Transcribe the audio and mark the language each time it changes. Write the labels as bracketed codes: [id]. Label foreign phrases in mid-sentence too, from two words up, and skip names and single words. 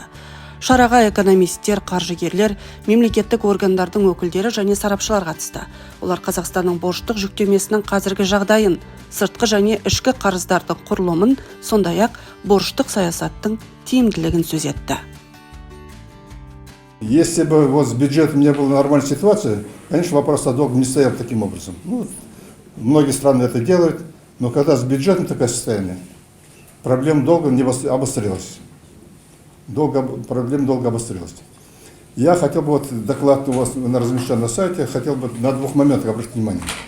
[kk] Шараға экономисттер, қаржыгерлер, мемлекеттік органдардың өкілдері және сарапшылар қатысты. Олар Қазақстанның борыштық жүктемесінің қазіргі жағдайын, сыртқы және ішкі қарыздардың құрылымын, сондай-ақ борыштық саясаттың тиімділігін сөз етті. [ru] Если бы вот с бюджетом не было нормальной ситуации, конечно, вопрос о долге не стоял таким образом. Многие страны это делают, но когда с бюджетом такое состояние, проблема долга не обострилась. Проблема долга обострилась. Я хотел бы, вот доклад у вас размещен на сайте, хотел бы на двух моментах обратить внимание.